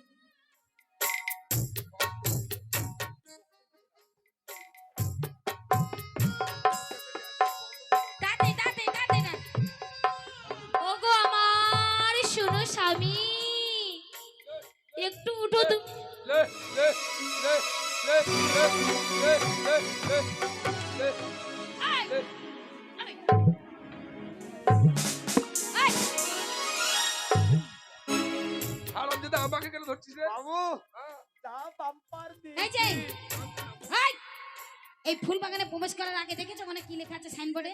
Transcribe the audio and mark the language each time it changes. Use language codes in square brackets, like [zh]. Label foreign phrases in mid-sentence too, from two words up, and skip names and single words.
[bn] তাড়াতাড়ি তাড়াতাড়ি তাড়াতাড়ি ডাক। ওগো আমার শুনো স্বামী, একটু উঠো তুমি। লে লে লে লে লে লে লে লে লে এই! লে। এই! হারামজাদা, আমাকে কেন ধরছিস রে? বাবু হ্যাঁ? যা বাম্পার দি এই যে এই! এই ফুল বাগানে প্রবেশ করার আগে দেখেছো ওখানে কি লেখা আছে সাইনবোর্ডে?